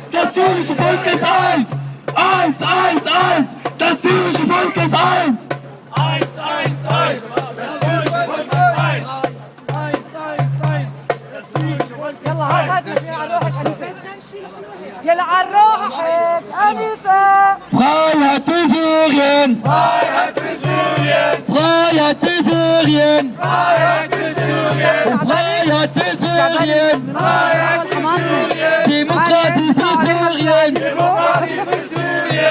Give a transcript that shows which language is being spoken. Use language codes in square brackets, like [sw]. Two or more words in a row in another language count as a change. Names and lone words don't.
[de] Das syrische Volk ist eins! Eins, eins, eins! Das syrische Volk ist eins! Eins, eins, eins! Das syrische Volk ist eins! Eins, eins, eins! Das syrische Volk ist يلا eins! [ar] هات على روحك أنسة. يلا على روحك أنسة. [de] Freiheit für Syrien! Freiheit für Syrien! Freiheit für Syrien! Freiheit für Syrien! Freiheit für Syrien! Freiheit für Syrien! Demokratie für Syrien! Demokratie für Syrien!